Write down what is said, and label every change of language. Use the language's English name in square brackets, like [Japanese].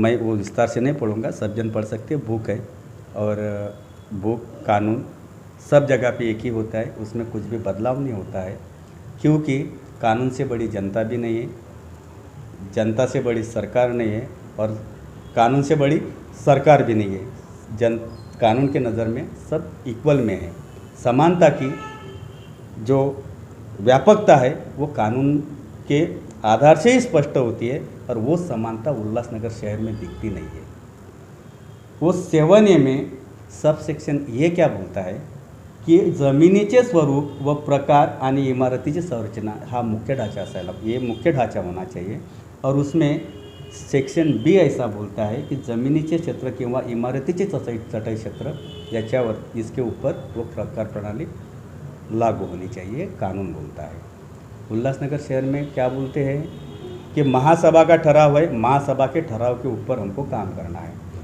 [Hindi] मैं वो विस्तार से नहीं पढ़ूंगा, सब जन पढ़ सकते, बुक है, और बुक कानून सब जगह पे एक ही होता है, उसमें कुछ भी बदलाव नहीं होता है, क्योंकि कानून से बड़ी जनता भी नहीं है, जनता से बड़ी सरकार नहीं है, और कानून से बड़ी सरकार भी नहीं है। कानून के नज़र में सब इक्वल में है। समानता की जो व्यापकता है वो कानून के आधार से ही स्पष्ट होती है, और वो समानता उल्लासनगर शहर में दिखती नहीं है। वो 7A में सब सेक्शन ये क्या बोलता है की [Marathi] जमिनीचे स्वरूप व प्रकार आणि इमारतीची संरचना हा मुख्य ढांचा असायला, [Hindi] ये मुख्य ढांचा होना चाहिए। और उसमें सेक्शन B ऐसा बोलता है कि [Marathi] जमिनीचे क्षेत्र किंवा इमारतीचे चटाई क्षेत्र याच्यावर [Hindi] इसके ऊपर वो प्रकार प्रणाली लागू होनी चाहिए, कानून बोलता है। उल्लासनगर शहर में क्या बोलते हैं कि महासभा का ठराव है, महासभा के ठराव के ऊपर हमको काम करना है।